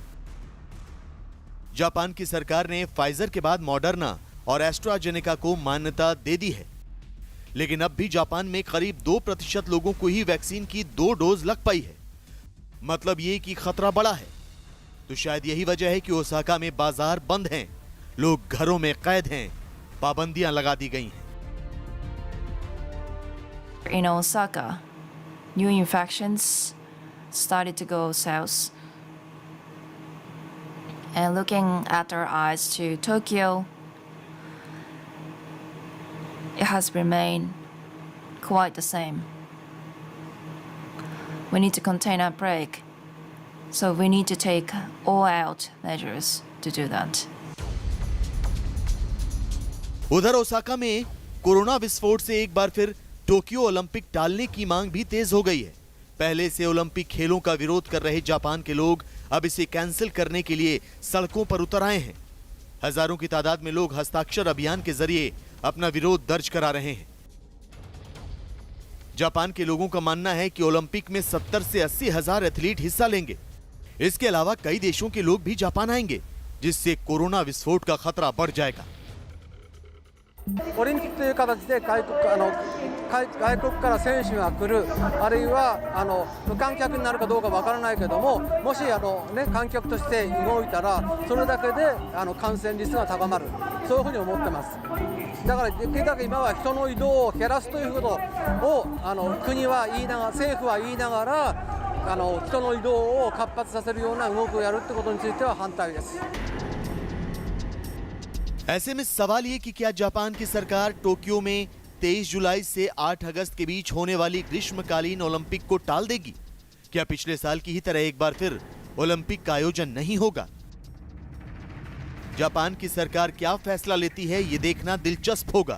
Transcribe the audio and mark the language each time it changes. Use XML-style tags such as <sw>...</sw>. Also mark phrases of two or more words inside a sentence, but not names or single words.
<hi>जापान की सरकार ने फाइजर के बाद मॉडर्ना और एस्ट्राजेनेका को मान्यता दे दी है, लेकिन अब भी जापान में करीब 2% लोगों को ही वैक्सीन की 2 डोज लग पाई है। मतलब ये कि खतरा बड़ा है। तो शायद यही वजह है कि ओसाका में बाजार बंद हैं, लोग घरों में कैद हैं, पाबंदियां लगा दी गई हैं।</hi> <en>In Osaka, new infections started to go south. And looking at our eyes to Tokyo, it has remained quite the same. We need to contain our outbreak, so we need to take all-out measures to do that.</en> <hi>उधर ओसाका में कोरोना विस्फोट से एक बार फिर टोक्यो ओलंपिक टालने की मांग भी तेज हो गई है। पहले से ओलंपिक खेलों का विरोध कर रहे जापान के लोग अब इसे कैंसिल करने के लिए सड़कों पर उतर आए हैं। हजारों की तादाद में लोग हस्ताक्षर अभियान के जरिए अपना विरोध दर्ज करा रहे हैं। जापान के लोगों का मानना है कि ओलंपिक में 70 से 80 हजार एथलीट हिस्सा लेंगे। इसके अलावा कई देशों के लोग भी जापान आएंगे, जिससे कोरोना विस्फोट का खतरा बढ़ जाएगा।</hi> <ja>オリンピックという形で外国から選手が来る、あるいは無観客になるかどうかわからないけども、もし観客として動いたらそれだけで感染率が高まる、そういうふうに思ってます。だからできるだけ今は人の移動を減らすということを国は言いながら、政府は言いながら人の移動を活発させるような動きをやるってことについては反対です。</ja> <hi>ऐसे में सवाल ये कि क्या जापान की सरकार टोक्यो में 23 जुलाई से 8 अगस्त के बीच होने वाली ग्रीष्मकालीन ओलंपिक को टाल देगी? क्या पिछले साल की ही तरह एक बार फिर ओलंपिक का आयोजन नहीं होगा? जापान की सरकार क्या फैसला लेती है, ये देखना दिलचस्प होगा।</hi>